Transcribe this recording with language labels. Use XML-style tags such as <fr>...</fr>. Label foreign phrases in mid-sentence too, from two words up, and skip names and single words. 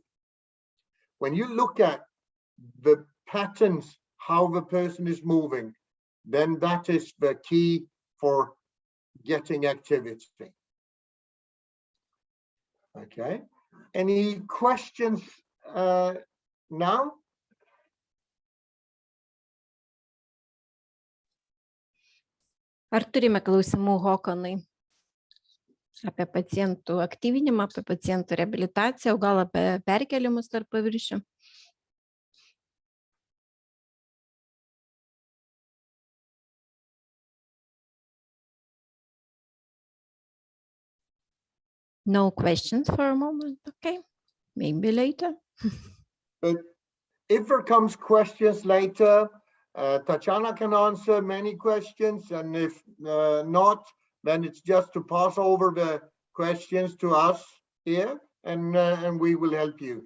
<en>When you look at the patterns, how the person is moving, then that is the key for getting activity. Okay, any questions now?</en> <lt>Ar turime klausimų, Hakanai, apie pacientų aktyvinimą, apie pacientų reabilitaciją, o gal apie perkėlimus tarp paviršių?</lt> <en>No questions for a moment, okay? Maybe later. But if there comes questions later, Tatiana can answer many questions, and if not, then it's just to pass over the questions to us here, and we will help you.</en>